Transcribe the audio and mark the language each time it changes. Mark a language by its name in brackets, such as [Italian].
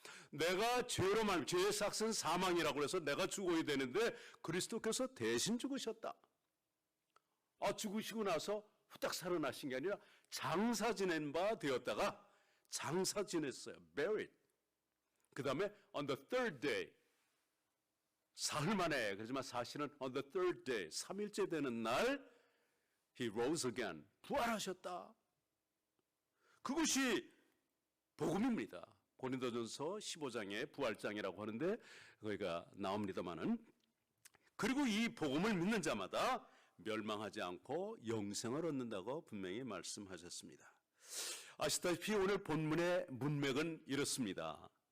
[Korean] 내가 죄로 말미 죄의 삭은 사망이라고 해서 내가 죽어야 되는데 그리스도께서 대신 죽으셨다. 죽으시고 나서 후딱 살아나신 게 아니라 장사 지낸 바 되었다가 장사 지냈어요. [English] buried. 그 다음에 on the third day, [Korean] 사흘 만에, 그렇지만 사실은 [English] on the third day, [Korean] 3일째 되는 날 [English] he rose again, [Korean] 부활하셨다. 그것이 복음입니다. 고린도전서 15장의 부활장이라고 하는데 거기가 나옵니다마는, 그리고 이 복음을 믿는 자마다 멸망하지 않고 영생을 얻는다고 분명히 말씀하셨습니다. 아시다시피 오늘 본문의 문맥은 이렇습니다.